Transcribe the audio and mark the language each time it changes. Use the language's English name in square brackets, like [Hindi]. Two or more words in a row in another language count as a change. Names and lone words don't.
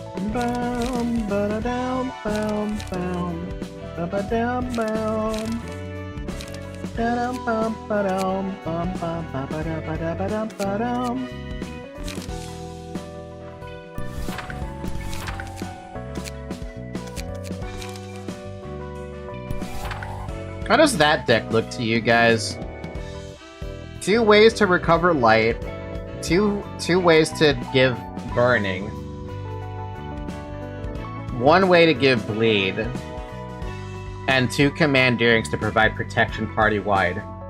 [English] Bum, ba-da-dum, bum, bum. Ba-ba-dum, bum. Da-dum, bum, ba-dum, bum, bum, ba-ba-da-ba-da-ba-dum, ba-dum. How does that deck look to you guys? 2 ways to recover light, two ways to give burning, 1 way to give bleed, and 2 commandeerings to provide protection party-wide.